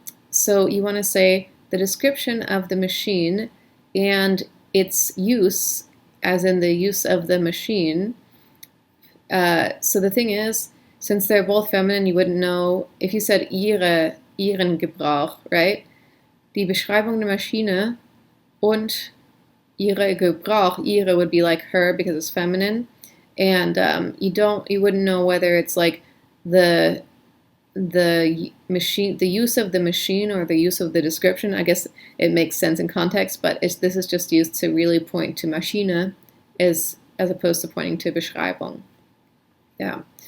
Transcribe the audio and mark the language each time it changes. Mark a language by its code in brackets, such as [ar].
[en] So you want to say the description of the machine and its use, as in the use of the machine. So the thing is, since they're both feminine, you wouldn't know if you said [de] ihren Gebrauch, [en] right? [de] Die Beschreibung der Maschine und ihre Gebrauch. [en] Ihre would be like her because it's feminine, and you wouldn't know whether it's like the machine, the use of the machine, or the use of the description. I guess it makes sense in context, but this is just used to really point to Maschine as opposed to pointing to Beschreibung. Yeah.